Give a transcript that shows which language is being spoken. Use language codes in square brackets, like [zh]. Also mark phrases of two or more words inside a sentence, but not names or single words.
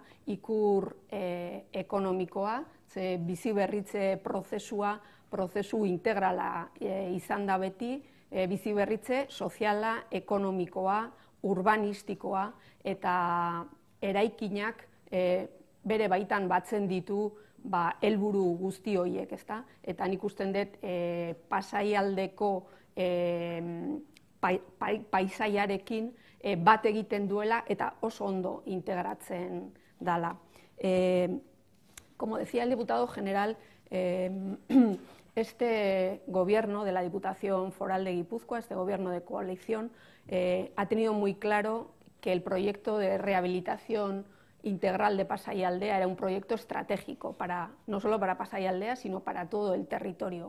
[eu] Ikur ekonomikoa, ze biziberritze prozesu integrala izan da beti, biziberritze soziala, ekonomikoa, urbanistikoa eta eraikinak bere baitan batzen ditu helburu guzti horiek, ezta? Eta nik usten dut Pasaialdeko paisaiarekin bat egiten duela eta oso ondo integratzen dala. [es] Como decía el diputado general, este gobierno de la Diputación Foral de Guipúzcoa, este gobierno de coalición, ha tenido muy claro que el proyecto de rehabilitación integral de Pasaialdea era un proyecto estratégico, no solo para Pasaialdea, sino para todo el territorio.